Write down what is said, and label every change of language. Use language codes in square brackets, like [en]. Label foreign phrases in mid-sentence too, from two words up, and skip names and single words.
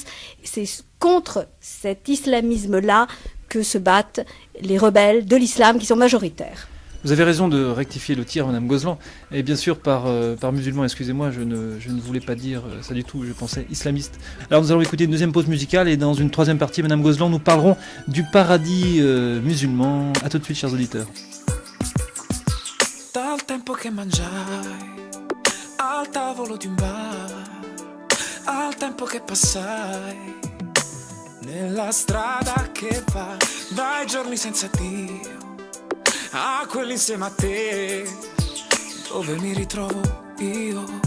[fr] C'est contre cet islamisme-là que se battent les rebelles de l'islam qui sont majoritaires. Vous avez raison de rectifier le tir, Madame Gozlan. Et bien sûr, par musulman, excusez-moi, je ne voulais pas dire ça du tout, je pensais islamiste. Alors nous allons écouter une deuxième pause musicale et dans une troisième partie, Madame Gozlan, nous parlerons du paradis musulman. A tout de suite, chers auditeurs. [it] Dal tempo che mangiai al tavolo di un bar, al tempo che passai nella strada che va dai giorni senza Dio a quelli insieme a te, dove mi ritrovo io.